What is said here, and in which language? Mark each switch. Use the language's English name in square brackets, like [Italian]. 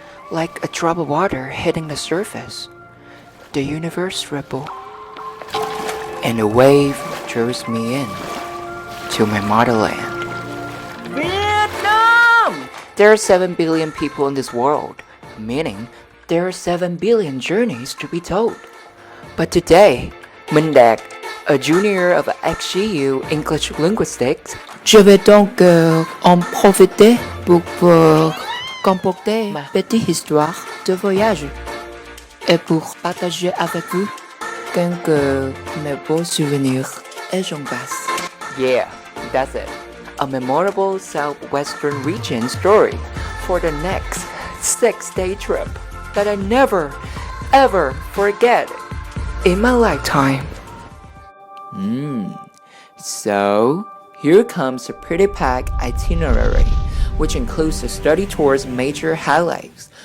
[English] Like a drop of water hitting the surface, the universe rippled, and a wave draws me in to my motherland. Vietnam! There are 7 billion people in this world, meaning there are 7 billion journeys to be told. But today, Minh, a junior of XGU English Linguistics, [French] je vais donc en profiter pour comporter ma petite histoire de voyage et pour partager avec vous quelques mes beaux souvenirs et j'en passe. [English] Yeah, that's it. A memorable Southwestern region story for the next 6-day trip that I never, ever forget in my lifetime. So, here comes a pretty packed itinerary, which includes the study tour's major highlights.